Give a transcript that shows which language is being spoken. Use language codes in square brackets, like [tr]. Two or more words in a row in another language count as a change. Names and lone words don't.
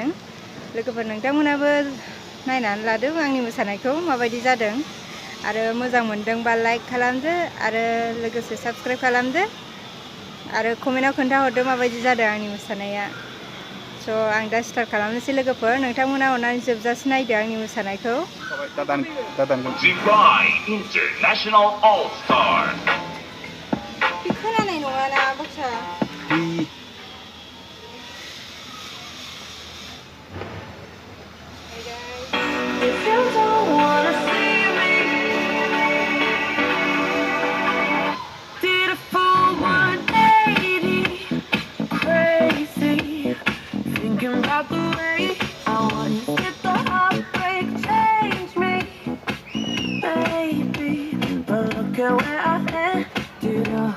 [brx] लोगोफोर नोंथांमोनाबो नायनानै लादो आंनि मोसानायखौ माबायदि जादों आरो मोजां मोनदोंबा लाइक खालामदो आरो लोगोसे साबस्क्राइब खालामदो आरो कमेन्टआव खोन्थाहरदो माबायदि जादों आंनि मोसानाया। So आं दा स्टार्ट खालामनोसै लोगोफोर नोंथांमोना अननानै जोबजासे नायदो आंनि मोसानायखौ। [en] International All Star. [brx] बे खोनानाय नङाना बाथ्रा। [en] If you don't wanna see me, did a full 180, crazy, thinking about the way I once did the heartbreak change me, baby, but look at where I ended up.